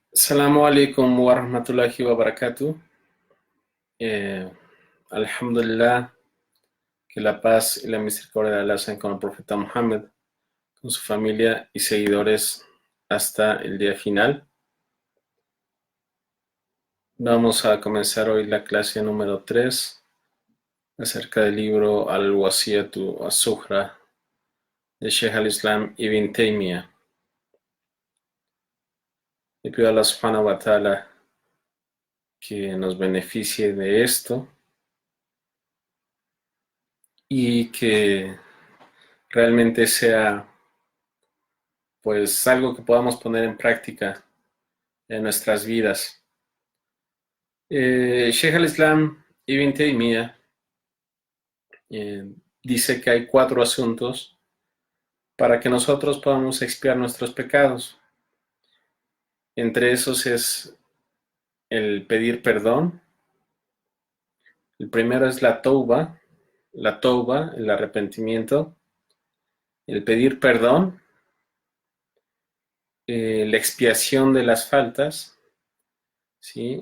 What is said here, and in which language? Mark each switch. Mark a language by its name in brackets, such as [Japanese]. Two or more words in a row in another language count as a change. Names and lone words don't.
[Arabic] السلام عليكم ورحمة الله وبركاته. Eh, Alhamdulillah, [Spanish] que la paz y la misericordia de Allah sean con el profeta Muhammad, con su familia y seguidores hasta el día final. Vamos a comenzar hoy la clase número 3 acerca del libro Al-Wasiyatu As-Suhra de Sheikh al-Islam Ibn Taymiyyah. Le pido a Allah [Arabic] سبحانه وتعالى [Spanish] que nos beneficie de esto y que realmente sea pues algo que podamos poner en práctica en nuestras vidas. Sheikh al-Islam Ibn Taymiyyah dice que hay 4 asuntos para que nosotros podamos expiar nuestros pecados. Entre esos es el pedir perdón. El primero es la tauba, el arrepentimiento, el pedir perdón, la expiación de las faltas, ¿sí?